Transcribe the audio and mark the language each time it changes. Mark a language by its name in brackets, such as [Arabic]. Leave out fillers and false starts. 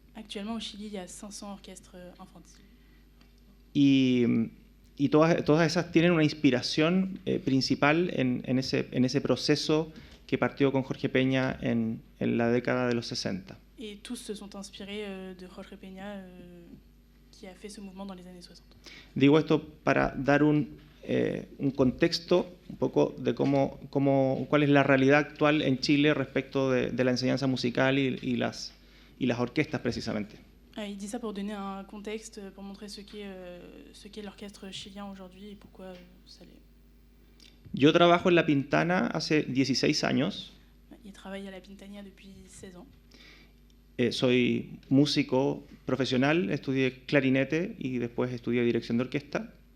[French] Actuellement au Chili, il y a 500 orchestres infantiles. [Spanish] y todas esas tienen una inspiración principal en ese proceso que partió con Jorge Peña en la década de los 60. [French] Et tous se sont inspirés de Jorge Peña qui a fait ce mouvement dans les années 60. [Spanish] Digo esto para dar un contexto un poco de cuál es la realidad actual en Chile respecto de la enseñanza musical y las orquestas precisamente. [French] Il dit ça pour donner un contexte, pour montrer ce qu'est l'orchestre chilien aujourd'hui et pourquoi ça l'est. [Spanish] Yo trabajo en La Pintana hace 16 años. [French] Il travaille à la Pintania depuis 16 ans. [Spanish] Soy músico profesional, estudié clarinete y después estudié dirección de orquesta.